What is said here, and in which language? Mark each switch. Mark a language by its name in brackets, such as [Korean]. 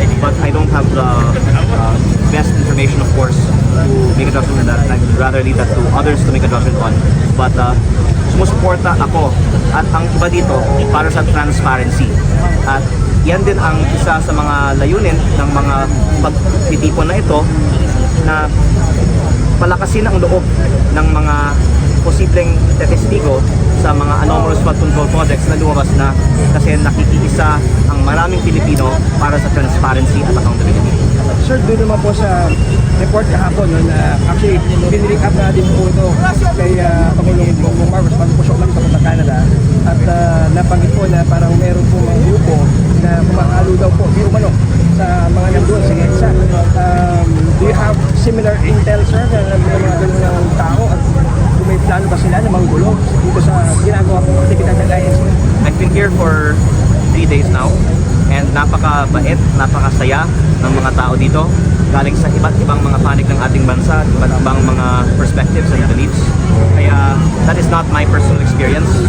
[English] But I don't have the best information, of course, to make a judgment on that. I'd rather leave that to others to make a judgment on. [Filipino] But sumusuporta ako at ang iba dito para sa transparency. At yan din ang isa sa mga layunin ng mga pagtitipon na ito, na palakasin ang loob ng mga posibleng testigo sa mga anomalous flood control projects na lumabas na, kasi nakikiisa ang maraming Pilipino para sa transparency at accountability. Sir, doon naman po sa report kahapon, no, na actually binilink up na din po ito kay Pangulong Bongbong Marcos bago po siya umalis sa Canada, at napanggit po na parang meron po mga grupo na kumahalo daw po di umano sa mga nandun sa EDSA. [English] Do you have similar intel, sir, [Filipino] na may mga ganun ng tao, at kung may plano ba sila na manggulo dito sa ginagawa pong aktibidad ng INC? [English] I've been here for 3 days now, [Filipino] and napakabait, napakasaya ng mga tao dito, galing sa iba't ibang mga panig ng ating bansa, iba't ibang mga perspectives and beliefs. [English] Kaya that is not my personal experience.